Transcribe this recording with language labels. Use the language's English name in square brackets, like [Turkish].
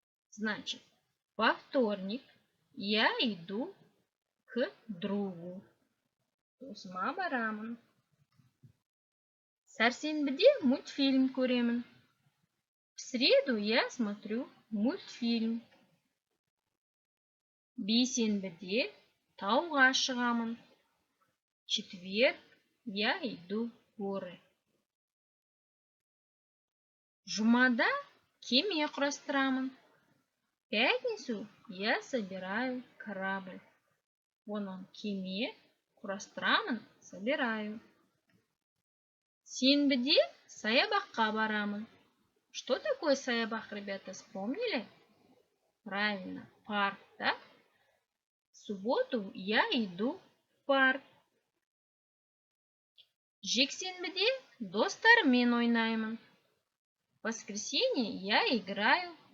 [Russian] Значит, во вторник я иду к другу. [Kazakh] Досыма барамын. Сәрсенбіде мультфильм көремін. [Russian] В среду я смотрю мультфильм. [Kazakh] Бейсенбіде тауға шығамын. [Russian] Четверг я иду в горы. [Kazakh] Жұмада кеме құрастырамын. [Russian] Пятницу я собираю корабль. Вон он, [Kazakh] кеме құрастырамын, [Russian] собираю. [Kazakh] Сенбіде саябаққа барамын. [Russian] Что такое саябақ, ребята, вспомнили? Правильно, парк, да? В субботу я иду в парк. [Kazakh] Жексенбіде достарыммен ойнаймын. [Russian] В воскресенье я играю